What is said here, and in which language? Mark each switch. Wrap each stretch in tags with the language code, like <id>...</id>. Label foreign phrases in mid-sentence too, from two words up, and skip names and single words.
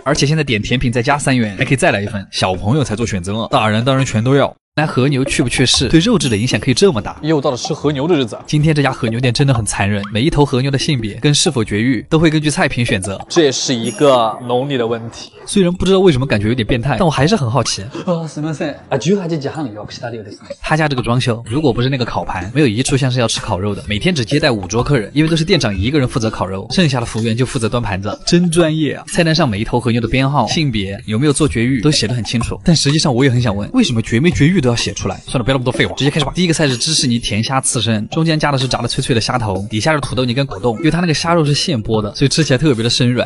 <zh>而且现在点甜品再加3元，还可以再来1份。小朋友才做选择哦，大人当然全都要。那和牛去不去世，对肉质的影响可以这么大。又到了吃和牛的日子。今天这家和牛店真的很残忍，每一头和牛的性别跟是否绝育都会根据菜品选择，这也是一个农历的问题。虽然不知道为什么感觉有点变态，但我还是很好奇。</zh> <ja>すみません。18時半予約したようです。</ja> <zh>他家这个装修，如果不是那个烤盘，没有一处像是要吃烤肉的。每天只接待5桌客人，因为都是店长一个人负责烤肉，剩下的服务员就负责端盘子，真专业啊！菜单上每一头和牛的编号、性别、有没有做绝育都写得很清楚。但实际上我也很想问，为什么绝没绝育都要写出来？算了，不要那么多废话，直接开始吧。第一个菜是芝士泥甜虾刺身，中间加的是炸的脆脆的虾头，底下是土豆泥跟果冻，因为它那个虾肉是现剥的，所以吃起来特别的生软，</zh>